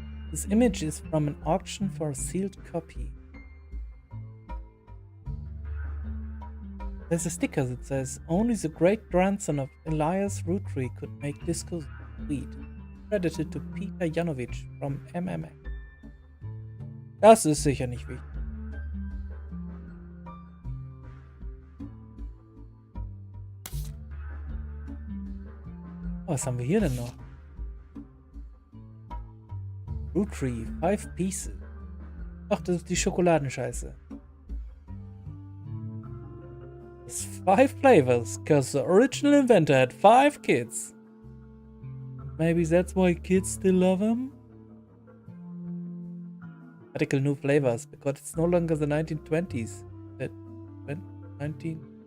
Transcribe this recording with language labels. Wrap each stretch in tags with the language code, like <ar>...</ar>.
<en>This image is from an auction for a sealed copy. There's a sticker that says, only the great-grandson of Elias Roottrees could make disco sweet. Credited to Peter Janowicz from MMA.</en> <de>Das ist sicher nicht wichtig. Was haben wir hier denn noch? Roottrees,</de> <en>5 pieces.</en> <de>Ach, das ist die Schokoladenscheiße.</de> <en>It's 5 flavors, cause the original inventor had 5 kids. Maybe that's why kids still love him? Radical new flavors, because it's no longer the 1920s. 19...</en>